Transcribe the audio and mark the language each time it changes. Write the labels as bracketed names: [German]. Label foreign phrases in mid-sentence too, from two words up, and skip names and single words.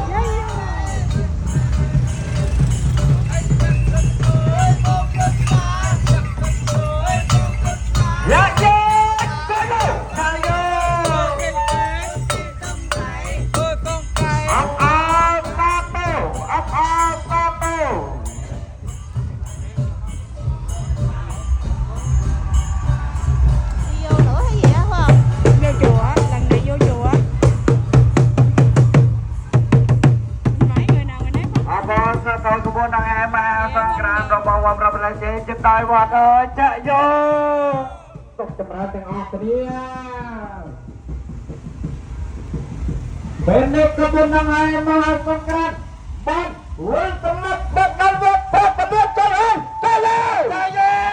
[Khmer] យ៉ាយ៉ាទៅលើទៅលើអបអរសាទរអបអរសាទរ [Vietnamese] vô nữa hay gì á không? Vô chùa, lần này vô chùa. Mấy người nào người nấy không? [Khmer] អបអរសាទរក្បួនដង្ហែមហាសង្ក្រាន្តរបស់វត្តប្រពៃណីចិត្តដោយវត្តអើយចាក់យោទុកចម្រើនទាំងអស់គ្នាពេលនេះក្បួនដង្ហែមហាសង្ក្រាន្តបានវល់សម្លឹកដឹកដល់វត្តប្រពៃណីចូលហើយចាក់យោចាក់យោ